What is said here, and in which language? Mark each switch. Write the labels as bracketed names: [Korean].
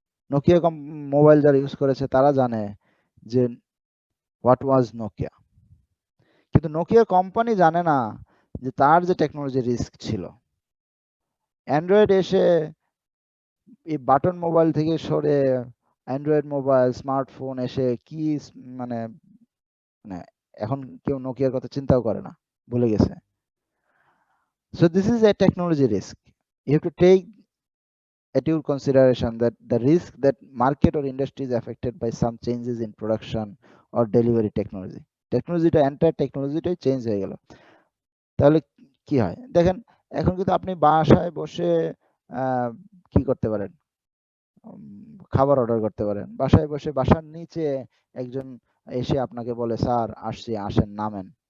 [Bangla] Nokia mobile যারা use করেছে তারা জানে যে [English] what was Nokia, [Bangla] কিন্তু নোকিয়া কোম্পানি জানে না যে তার যে টেকনোলজি রিস্ক ছিল। অ্যান্ড্রয়েড এসে এই বাটন মোবাইল থেকে সরে অ্যান্ড্রয়েড মোবাইল স্মার্টফোন এসে কি মানে মানে এখন কেউ নোকিয়ার কথা চিন্তাও করে না, ভুলে গেছে। [English] So this is a technology risk. You have to take at your consideration that the risk that market or industry is affected by some changes in production or delivery technology. [Bangla] টেকনোলজিটা entire টেকনোলজিটাই change হয়ে গেল। তাহলে কি হয় দেখেন, এখন কিন্তু আপনি বাসায় বসে কি করতে পারেন, খাবার অর্ডার করতে পারেন বাসায় বসে। বাসার নিচে একজন এসে আপনাকে বলে, স্যার আসছি, আসেন, নামেন।